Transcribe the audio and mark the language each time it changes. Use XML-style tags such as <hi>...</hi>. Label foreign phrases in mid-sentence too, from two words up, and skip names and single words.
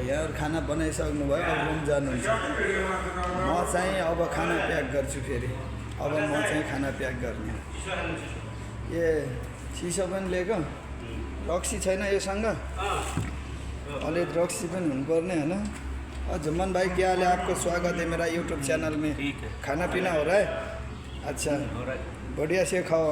<ne>यहाँहरू खाना बनाइसक्नु भयो, अब रुम जानुहुन्छ। म चाहिँ अब खाना प्याक गर्छु फेरि। अब म चाहिँ खाना प्याक गर्ने। ए चिसो पनि लिएको, रक्सी छैन योसँग? अलिक रक्सी पनि हुनुपर्ने होइन।</ne> <hi>जुम्मन भाई क्या हाल है? आपको स्वागत है मेरा यूट्यूब चैनल में। खाना पीना हो रहा है? अच्छा बढ़िया से खाओ।</hi>